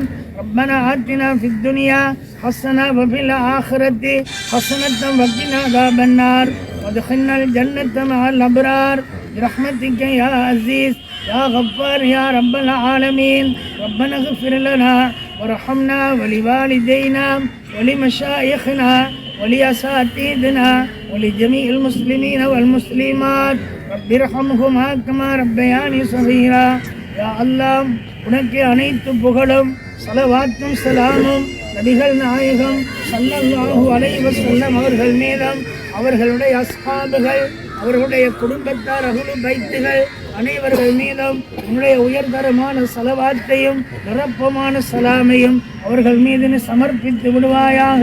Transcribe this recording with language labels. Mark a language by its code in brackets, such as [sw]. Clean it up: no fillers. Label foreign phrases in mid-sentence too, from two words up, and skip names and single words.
[ar] ربنا آتنا في الدنيا حسنة وفي الآخرة حسنة وقنا عذاب النار وادخلنا الجنة مع الأبرار برحمتك يا عزيز يا غفار يا رب العالمين. ربنا اغفر لنا وارحمنا ولوالدينا ولمشايخنا ولأساتذتنا ولجميع المسلمين والمسلمات. رب ارحمهما كما ربياني صغيرا. يا الله [ta] உனக்கு அனைத்து புகழும் ஸலவாத்தும் ஸலாமும் நபிகள் நாயகம் [ar] صلى الله عليه وسلم [ta] அவர்கள் மீதும் அவர்களுடைய அஸ்ஹாபுகள் அவர்களுடைய குடும்பத்தார் அஹ்லு பைத்துகள் அனைவர்கள் மீதும் உன்னுடைய உயர்தரமான ஸலவாத்தையும் நிரப்பமான சலாமையும் அவர்கள் மீது சமர்ப்பித்து விடுவாயாக.